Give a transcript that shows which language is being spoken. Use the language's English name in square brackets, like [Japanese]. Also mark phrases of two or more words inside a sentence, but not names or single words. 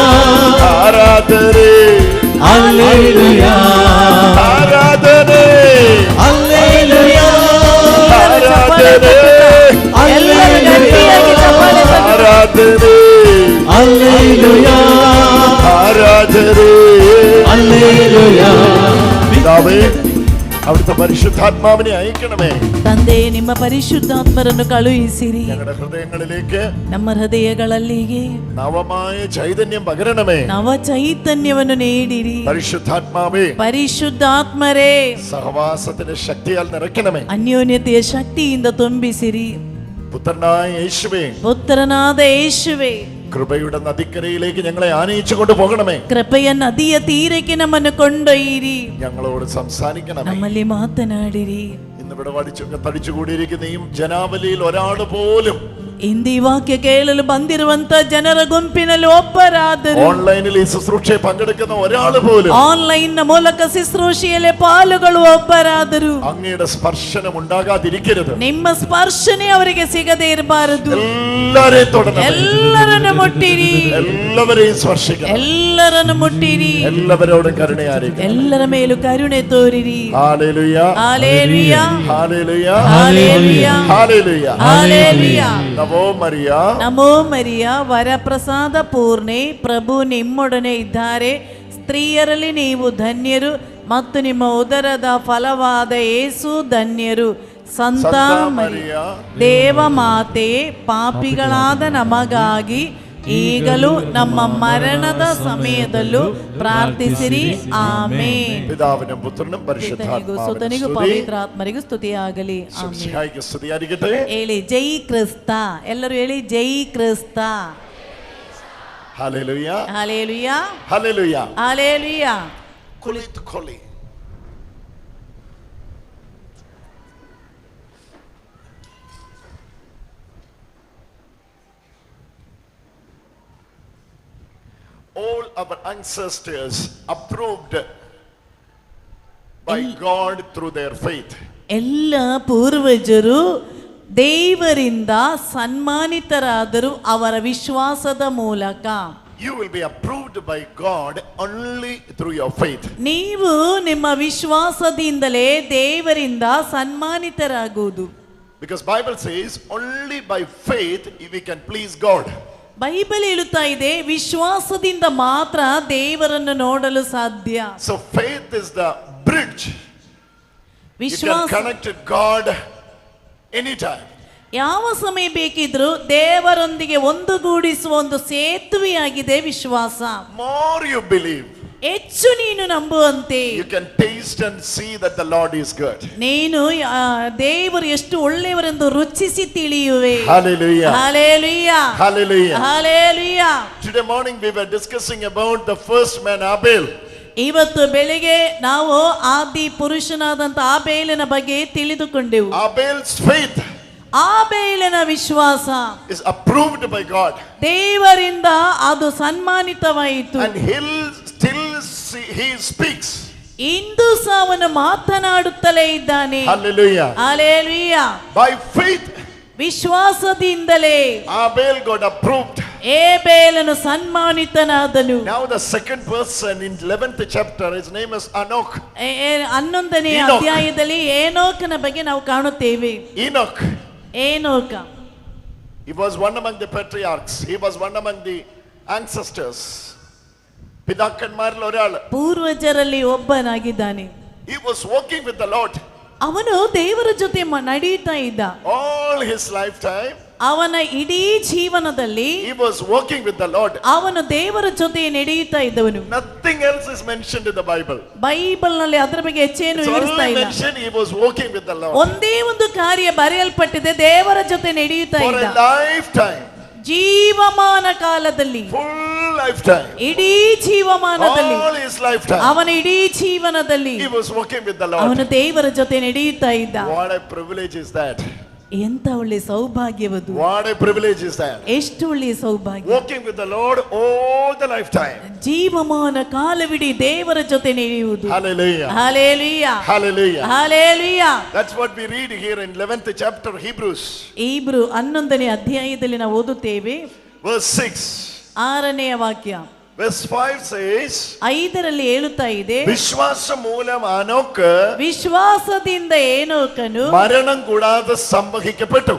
[Kannada] ಆರಾಧನೆ, ಹಲ್ಲೆಲೂಯಾ, ಆರಾಧನೆ, ಹಲ್ಲೆಲೂಯಾ, ಆರಾಧನೆ, ಎಲ್ಲರೂ ಗಟ್ಟಿಯಾಗಿ ಚಪ್ಪಾಳೆ ತಟ್ಟಿ. ಆರಾಧನೆ, ಹಲ್ಲೆಲೂಯಾ, [Malayalam] ആരാധന. ഹല്ലേലൂയ. പിതാവേ, അവിടുത്തെ പരിശുദ്ധാത്മാവിനെ അയക്കണമേ. [Kannada] ತಂದೆ, ನಿಮ್ಮ ಪರಿಶುದ್ಧಾತ್ಮರನ್ನು ಕಳುಹಿಸಿರಿ. [Malayalam] ഞങ്ങളുടെ ഹൃദയങ്ങളിലേക്ക് [Kannada] ನಮ್ಮ ಹೃದಯಗಳಲ್ಲಿಗೆ [Malayalam] നവമായ ചൈതന്യം പകരണമേ. [Kannada] ನವ ಚೈತನ್ಯವನ್ನು ನೀಡಿರಿ. [Malayalam] പരിശുദ്ധാത്മാവേ, [Kannada] ಪರಿಶುದ್ಧಾತ್ಮರೇ, [Malayalam] സഹവാസത്തിന്റെ ശക്തിയാൽ നിറയ്ക്കണമേ. [Kannada] ಅನ್ಯೋನ್ಯತೆಯ ಶಕ್ತಿಯಿಂದ ತುಂಬಿಸಿರಿ. [Malayalam] പുത്രനായ യേശുവേ, [Kannada] ಪುತ್ರನಾದ ಯೇಸುವೇ, [Malayalam] കൃപയുടെ നദിക്കരയിലേക്ക് ഞങ്ങളെ ആനയിച്ചു കൊണ്ടുപോകണമേ. [Kannada] ಕೃಪೆಯ ನದಿಯ ತೀರಕ್ಕೆ ನಮ್ಮನ್ನು ಕೊಂಡೊಯ್ಯಿರಿ. [Malayalam] ഞങ്ങളോട് സംസാരിക്കണമേ. [Kannada] ನಮ್ಮಲ್ಲಿ ಮಾತನಾಡಿರಿ. [Malayalam] ഇന്നിവിടെ തടിച്ചുകൂടിയിരിക്കുന്ന ഈ ജനാവലിയിൽ ഒരാൾ പോലും [Kannada] ಇಂದು ಈ ವಾಕ್ಯ ಕೇಳಲು ಬಂದಿರುವಂತ ಜನರ ಗುಂಪಿನಲ್ಲಿ ಒಬ್ಬರಾದರೂ, [Malayalam] ഓൺലൈനിൽ ഈ ശുശ്രൂഷയെ പങ്കെടുക്കുന്ന ഒരാൾ പോലും [Kannada] ಆನ್ಲೈನ್ ನ ಮೂಲಕ ಶುಶ್ರೂಷೆಯಲ್ಲಿ ಪಾಲುಗಳು ಒಬ್ಬರಾದರೂ [Malayalam] അങ്ങയുടെ സ്പർശനം ഉണ്ടാകാതിരിക്കരുത്. [Kannada] ನಿಮ್ಮ ಸ್ಪರ್ಶನೆ ಅವರಿಗೆ ಸಿಗದೇ ಇರಬಾರದು. [Malayalam] എല്ലാരെയും തൊടണം, [Kannada] ಎಲ್ಲರನ್ನು ಮುಟ್ಟಿರಿ, [Malayalam] എല്ലാവരെയും സ്പർശിക്കണം, [Kannada] ಎಲ್ಲರನ್ನು ಮುಟ್ಟಿರಿ, [Malayalam] എല്ലാവരോടും കരുണയായിരിക്കും. [Kannada] ಎಲ್ಲರ ಮೇಲೂ ಕರುಣೆ ತೋರಿರಿ. [Malayalam] ഹല്ലേലൂയ, [Kannada] ಹಾಲೆಲೂಯ, [Malayalam] ഹല്ലേലൂയ, [Kannada] ಹಾಲೆಲೂಯ, [Malayalam] ഹല്ലേലൂയ. [Kannada] ಹಾಲೆಲೂಯ. [Malayalam] നമോ മരിയ, [Kannada] ನಮೋ ಮರಿಯ, ವರಪ್ರಸಾದ ಪೂರ್ಣೆ, ಪ್ರಭು ನಿಮ್ಮೊಡನೆ ಇದ್ದಾರೆ. ಸ್ತ್ರೀಯರಲ್ಲಿ ನೀವು ಧನ್ಯರು ಮತ್ತು ನಿಮ್ಮ ಉದರದ ಫಲವಾದ ಯೇಸು ಧನ್ಯರು. ಸಂತ ಮರಿಯ, ದೇವ ಮಾತೆ, ಪಾಪಿಗಳಾದ ನಮಗಾಗಿ ಈಗಲೂ ನಮ್ಮ ಮರಣದ ಸಮಯದಲ್ಲೂ ಪ್ರಾರ್ಥಿಸಿರಿ. ಆಮೇನ್. [Malayalam] പിതാവിനും പുത്രനും [Kannada] ಸುತನಿಗೂ [Malayalam] പരിശുദ്ധാത്മാവിനും [Kannada] ಪವಿತ್ರಾತ್ಮರಿಗೂ ಸ್ತುತಿಯಾಗಲಿ. ಆಮೇನ್. [Malayalam] ശംസിഹായിക്ക് സ്തുതിയായിരിക്കട്ടെ. [Kannada] ಹೇಳಿ ಜೈ ಕ್ರಿಸ್ತ. ಎಲ್ಲರೂ ಹೇಳಿ ಜೈ ಕ್ರಿಸ್ತ. [Malayalam] ഹല്ലേലൂയ, [Kannada] ಹಾಲೆಲೂಯ, [Malayalam] ഹല്ലേലൂയ. [Kannada] ಹಾಲೆಲೂಯ. [Malayalam] കുളിത്കൊള്ളി. [English] All our ancestors approved by God through their faith. [Kannada] ಎಲ್ಲ ಪೂರ್ವಜರು ದೇವರಿಂದ ಸನ್ಮಾನಿತರಾದರು ಅವರ ವಿಶ್ವಾಸದ ಮೂಲಕ. [English] You will be approved by God only through your faith. [Kannada] ನೀವು ನಿಮ್ಮ ವಿಶ್ವಾಸದಿಂದಲೇ ದೇವರಿಂದ ಸನ್ಮಾನಿತರಾಗುವುದು. [English] Because Bible says only by faith we can please God. [Kannada] ಬೈಬಲ್ ಹೇಳುತ್ತಾ ಇದೆ, ವಿಶ್ವಾಸದಿಂದ ಮಾತ್ರ ದೇವರನ್ನು ನೋಡಲು ಸಾಧ್ಯ. [English] So faith is the bridge. You can [Kannada] ವಿಶ್ವಾಸ [English] connect to God anytime. [Kannada] ಯಾವ ಸಮಯ ಬೇಕಿದ್ರೂ ದೇವರೊಂದಿಗೆ ಒಂದುಗೂಡಿಸುವ ಒಂದು ಸೇತುವೆಯಾಗಿದೆ ವಿಶ್ವಾಸ. [English] More you believe, [Kannada] ಹೆಚ್ಚು ನೀನು ನಂಬುವಂತೆ [English] you can taste and see that the Lord is good. [Kannada] ನೀನು ದೇವರು ಎಷ್ಟು ಒಳ್ಳೆಯವರೆಂದು ರುಚಿಸಿ ತಿಳಿಯುವೆ. [English] Hallelujah. Hallelujah. Hallelujah. Hallelujah. Today morning we were discussing about the first man Abel. [Kannada] ಇವತ್ತು ಬೆಳಿಗ್ಗೆ ನಾವು ಆದಿ ಪುರುಷನಾದಂತ ಆಬೇಲನ ಬಗ್ಗೆ ತಿಳಿದುಕೊಂಡೆವು. [English] Abel's faith [Kannada] ಆಬೇಲನ ವಿಶ್ವಾಸ [English] is approved by God, [Kannada] ದೇವರಿಂದ ಅದು ಸನ್ಮಾನಿತವಾಯಿತು. [English] and he speaks. [Kannada] ಇಂದು ಸಹ ಅವನು ಮಾತನಾಡುತ್ತಲೇ ಇದ್ದಾನೆ. [English] Hallelujah. [Kannada] ಹಲ್ಲೆಲೂಯಾ. [English] By faith [Kannada] ವಿಶ್ವಾಸದಿಂದಲೇ [English] Abel got approved. [Kannada] ಏಬೇಲನು ಸನ್ಮಾನಿತನಾದನು. [English] Now the second person in 11th chapter, his name is Enoch. [Kannada] 11ನೇ [English] Enoch. [Kannada] ಅಧ್ಯಾಯದಲ್ಲಿ ಏನೋಕನ ಬಗ್ಗೆ ನಾವು ಕಾಣುತ್ತೇವೆ. [English] Enoch, [Kannada] ಏನೋಕ [English] he was one among the patriarchs. He was one among the ancestors. [Malayalam] പിതാക്കന്മാരിൽ ഒരാൾ. [Kannada] ಪೂರ್ವಜರಲ್ಲಿ ಒಬ್ಬನಾಗಿದ್ದಾನೆ. [English] He was walking with the Lord. [Kannada] ಅವನು ದೇವರ ಜೊತೆ ನಡೀತಾ ಇದ್ದ. [English] All his lifetime [Kannada] ಅವನ ಇಡೀ ಜೀವನದಲ್ಲಿ [English] he was walking with the Lord. [Kannada] ಅವನು ದೇವರ ಜೊತೆ ನಡೆಯುತ್ತಾ ಇದ್ದವನು. [English] Nothing else is mentioned in the Bible. [Kannada] ಬೈಬಲ್ ನಲ್ಲಿ ಅದರ ಬಗ್ಗೆ ಹೆಚ್ಚೇನು [English] It's [Kannada] ವಿವರಿಸ್ತಾ [English] only [Kannada] ಇಲ್ಲ. [English] mentioned he was walking with the Lord. [Kannada] ಒಂದೇ ಒಂದು ಕಾರ್ಯ ಬರೆಯಲ್ಪಟ್ಟಿದೆ, ದೇವರ ಜೊತೆ ನಡೆಯುತ್ತಾ [English] For [Kannada] ಇದ್ದ. [English] a lifetime, [Kannada] ಜೀವಮಾನ ಕಾಲದಲ್ಲಿ, [English] full lifetime, [Kannada] ಇಡೀ ಜೀವಮಾನದಲ್ಲಿ, [English] all his lifetime, [Kannada] ಅವನ ಇಡೀ ಜೀವನದಲ್ಲಿ [English] he was walking with the Lord. [Kannada] ಅವನು ದೇವರ ಜೊತೆ ನಡೆಯುತ್ತಾ ಇದ್ದ. [English] What a privilege is that. [Kannada] ಎಂತ ಒಳ್ಳೆ ಸೌಭಾಗ್ಯವದು. [English] What a privilege is that. [Kannada] ಎಷ್ಟು ಒಳ್ಳೆ ಸೌಭಾಗ್ಯ. [English] Walking with the Lord all the lifetime. [Kannada] ಜೀವಮಾನ ಕಾಲವಿಡೀ ದೇವರ ಜೊತೆ ನಡೆಯುವುದು. [English] Hallelujah. [Kannada] ಹಲ್ಲೆಲೂಯಾ. [English] Hallelujah. [Kannada] ಹಲ್ಲೆಲೂಯಾ. [English] That's what we read here in 11th chapter Hebrews. [Kannada] ಇಬ್ರು 11ನೇ ಅಧ್ಯಾಯದಲ್ಲಿ ನಾವು ಓದುತ್ತೇವೆ. [English] Verse 6. [Kannada] 6ನೇ ವಾಕ್ಯ. [English] Verse 5 says, [Kannada] 5ರಲ್ಲಿ ಹೇಳುತ್ತಾ ಇದೆ, [Malayalam] വിശ്വാസ മൂലം അനോക്ക് [Kannada] ವಿಶ್ವಾಸದಿಂದ ಏನೋಕನು [Malayalam] മരണം കൂടാതെ സംവഹിക്കപ്പെട്ടു.